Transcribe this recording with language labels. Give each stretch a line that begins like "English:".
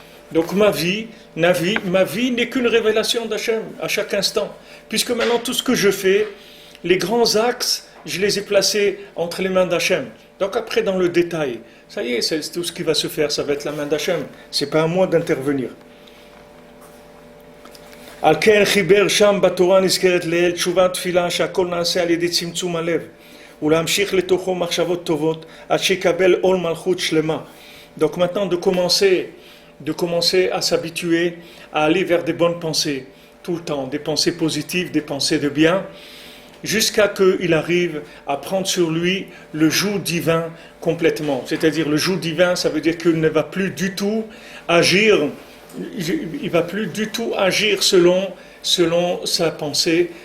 French: Donc ma vie n'est qu'une révélation d'Hachem à chaque instant. Puisque maintenant tout ce que je fais, les grands axes, je les ai placés entre les mains d'Hachem. Donc après, dans le détail, ça y est, c'est tout ce qui va se faire, ça va être la main d'Hachem. C'est pas à moi d'intervenir.
Hebrew: על כן חיבר שם בתורה נזכרת לעיל תשובה תפילה שהכל נעשה על ידי צמצום הלב ולהמשיך לתוכו מחשבות טובות עד שיקבל עול מלכות שלמה.
French: Donc maintenant de commencer à s'habituer à aller vers des bonnes pensées tout le temps, des pensées positives, des pensées de bien, jusqu'à qu'il arrive à prendre sur lui le joug divin complètement. C'est-à-dire le joug divin, ça veut dire qu'il ne va plus du tout agir, il va plus du tout agir selon sa pensée.